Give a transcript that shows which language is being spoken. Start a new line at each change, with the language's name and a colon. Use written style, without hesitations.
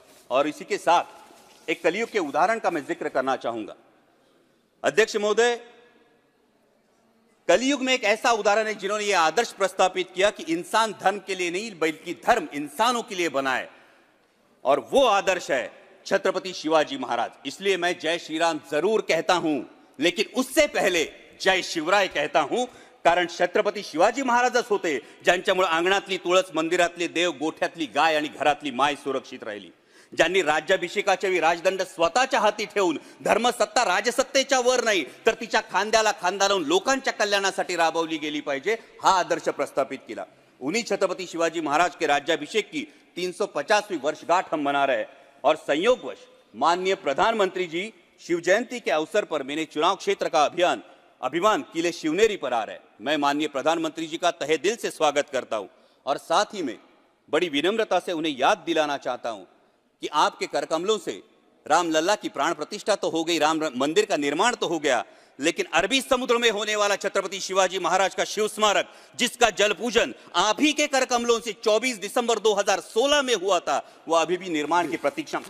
Hindi: और इसी के साथ एक कलयुग के उदाहरण का मैं जिक्र करना चाहूंगा। अध्यक्ष महोदय, कलयुग में एक ऐसा उदाहरण है जिन्होंने यह आदर्श प्रस्तापित किया कि इंसान धर्म के लिए नहीं बल्कि धर्म इंसानों के लिए बनाए। और वो आदर्श है छत्रपति शिवाजी महाराज। इसलिए मैं जय श्री राम जरूर कहता हूं,
Marathi: लेकिन उससे पहले जय शिवराय कहता हूं, कारण छत्रपती शिवाजी महाराजच होते ज्यांच्यामुळे अंगणातली तुळस, मंदिरातले देव, गोठ्यातली गाय आणि घरातली माय सुरक्षित राहिली, ज्यांनी राज्याभिषेकाच्या वेळी राजदंड स्वतःच्या हाती ठेवून धर्मसत्ता राजसत्तेच्या वर नाही तर तिच्या खांद्याला खांदा लावून लोकांच्या कल्याणासाठी राबवली गेली पाहिजे, हा आदर्श प्रस्थापित किया।
Hindi: उन्हीं छत्रपति शिवाजी महाराज के राज्याभिषेक की 350वीं वर्षगांठ हम मना रहे हैं और संयोगवश माननीय प्रधानमंत्री जी शिव जयंती के अवसर पर मेरे चुनाव क्षेत्र का अभिमान किले शिवनेरी पर आ रहा है। मैं माननीय प्रधानमंत्री जी का तहे दिल से स्वागत करता हूं और साथ ही में बड़ी विनम्रता से उन्हें याद दिलाना चाहता हूं कि आपके करकमलों से रामलला की प्राण प्रतिष्ठा तो हो गई, राम मंदिर का निर्माण तो हो गया, लेकिन अरबी समुद्र में होने वाला छत्रपति शिवाजी महाराज का शिव स्मारक, जिसका जल पूजन आप ही के करकमलों से 24 दिसंबर 2016 में हुआ था, वो अभी भी निर्माण की प्रतीक्षा।